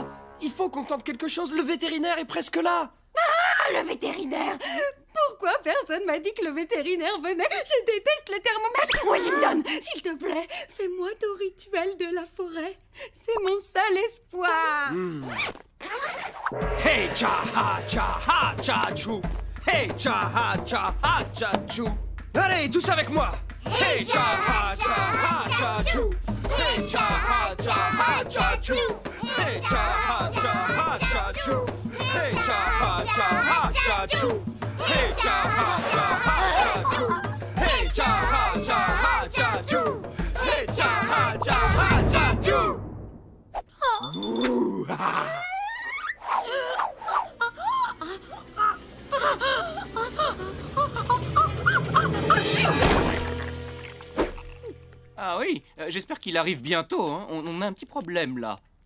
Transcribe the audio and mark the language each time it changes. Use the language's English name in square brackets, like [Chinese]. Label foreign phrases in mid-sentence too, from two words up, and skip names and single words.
[French] Il faut qu'on tente quelque chose, le vétérinaire est presque là! Ah, le vétérinaire! Pourquoi personne m'a dit que le vétérinaire venait? Je déteste le thermomètre! Washington, s'il te plaît, fais-moi ton rituel de la forêt. C'est mon seul espoir. Hey, ja, ha, ja, ha, ja, chou! Hey, ja, ha, ja, ha, ja, chou! Allez, tous avec moi! Hey, ja, ha, ja, ha, ja, chou! Hey, ja, ha, ja, ha, ja, chou! Hey, ja, ha, ja, ha, ja, chou! Hey, ja, ha, ja, ha, ja, chou! Hey, ja, ha, ja, ha, ja, chou! Hey, ja, ha, ja, ha, ja, chou! Hey, ja, ha, ja, ha, ja, chou! Ouh, ah. Ah oui, j'espère qu'il arrive bientôt, hein. On a un petit problème là.